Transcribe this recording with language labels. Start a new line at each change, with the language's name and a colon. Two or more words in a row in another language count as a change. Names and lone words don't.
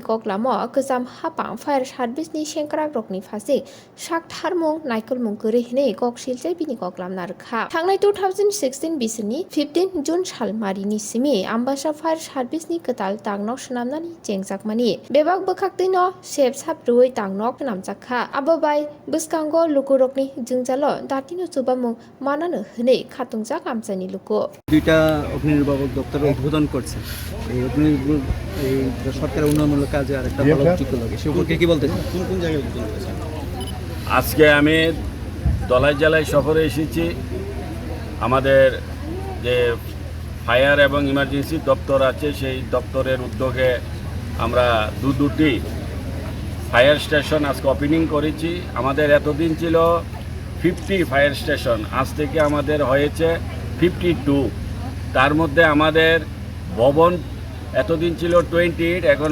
Bodo: कग्लामो गोजाम हापां फायार सार्भिसनि सेंक्राग्रकनि फासे साकथारमुं नायकलमुं गोरैहनै गकसिलजै बिनि कग्लाम नारखा थांनाय 2016 बिसोरनि 15 जुन सालमारिनि सिमि आम्बासा फायार सार्भिसनि गोदाल टांगनक सोनामनानि जेंजाकमानि बेबाक बोखाक्तैनो सेब साब्रुयै टांगनक सोनामजाखा आबोबाय बसकांगो लुकुरकनि जोंजालो दातिनो जुबामुं मानानो हनै खातुंजाक आमजानि लुकु
Bangla: দুইটা অগ্নিনির্বাপক দপ্তর উদ্বোধন করছে এই সরকারের উন্নয়নমূলক কাজে আরেকটা ভালো উদ্যোগ লাগে সে উপলক্ষে কি বলতে চান কোন কোন জায়গায় উদ্বোধন করেছেন আজকে আমি দলাই জেলায় সফরে এসেছি আমাদের যে ফায়ার এবং ইমার্জেন্সি দপ্তর আছে সেই দপ্তরের উদ্যোগে আমরা দুটি
English: fire station
Bangla: আজকে ওপেনিং করেছি আমাদের এতদিন ছিল 50
English: fire station
Bangla: আজ থেকে আমাদের হয়েছে 52 তার মধ্যে আমাদের ভবন এতদিন ছিল 28 এখন